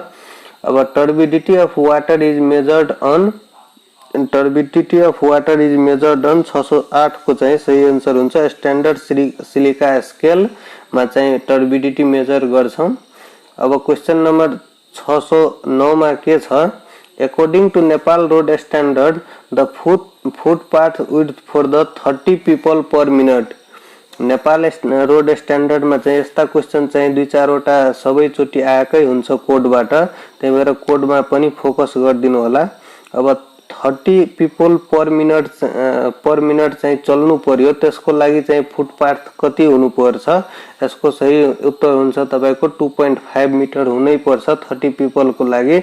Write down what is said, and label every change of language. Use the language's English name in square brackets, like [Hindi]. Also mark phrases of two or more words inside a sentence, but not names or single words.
[Nepali] अब [English] turbidity of water is measured on [Nepali] 608 को चाहिँ सही आन्सर हुन्छ। [English] standard silica scale [Nepali] मा चाहिँ [English] turbidity measure [Nepali] गर्छौं। अब [English] question number [Nepali] 609 मा के छ, [English] according to Nepal road standard the footpath width for the 30 people per minute. [Nepali] नेपाल रोड स्टैंडर्ड में चाहिँ यस्ता क्वेशन चाहिँ 2-4 वटा सबै चोटी आएकै हुन्छ कोडबाट, त्यही भएर कोडमा पनि फोकस गरिदिनु होला। अब [English] 30 people per minute [Nepali] चाहिँ चल्नु पर्यो, त्यसको लागि चाहिँ फुटपाथ कति हुनु पर्छ, यसको सही उत्तर हुन्छ तपाईको 2.5 मिटर हुनै पर्छ 30 पीपल को लागि।